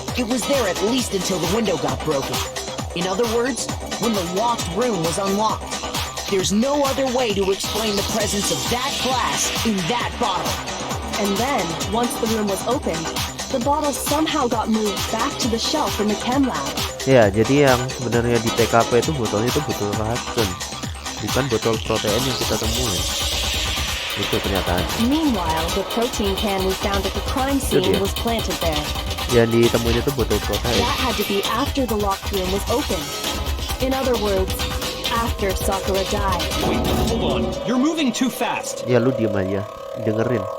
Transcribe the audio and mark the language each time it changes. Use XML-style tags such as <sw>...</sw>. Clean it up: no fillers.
<en>It was there at least until the window got broken. In other words, when the locked room was unlocked. There's no other way to explain the presence of that glass in that bottle. And then, once the room was opened, the bottle somehow got moved back to the shelf in the chem lab.</en> <id>Ya, jadi yang sebenarnya di TKP itu botolnya itu botol racun, bukan botol protein yang kita temuin. Itu kenyataannya.</id> <en>Meanwhile, the protein can we found at the crime scene</en> <id>dia.</id> <en>was planted there.</en> <id>Yang ditemuin itu botol protein.</id> <en>That had to be after the locked room was opened. In other words, after Sakura died. Wait, hold on. You're moving too fast.</en> <id>Ya lu diem aja, dengerin.</id>